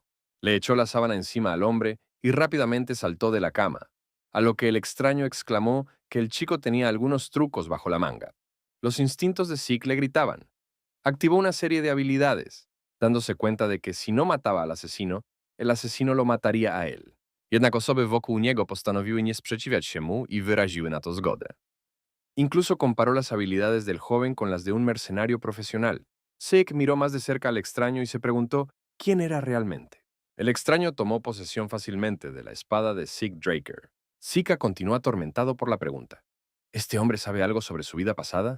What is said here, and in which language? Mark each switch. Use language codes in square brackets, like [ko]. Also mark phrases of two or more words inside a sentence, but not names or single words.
[es] Le echó la sábana encima al hombre y rápidamente saltó de la cama, a lo que el extraño exclamó que el chico tenía algunos trucos bajo la manga. Los instintos de Sik le gritaban. Activó una serie de habilidades, dándose cuenta de que si no mataba al asesino, el asesino lo mataría a él. [pl] Jednak osoby wokół niego postanowiły nie sprzeciwiać się mu i wyraziły na to zgodę. [es] Incluso comparó las habilidades del joven con las de un mercenario profesional. Sik miró más de cerca al extraño y se preguntó quién era realmente. El extraño tomó posesión fácilmente de la espada de Sik Draker. Sika continuó atormentado por la pregunta. ¿Este hombre sabe algo sobre su vida pasada?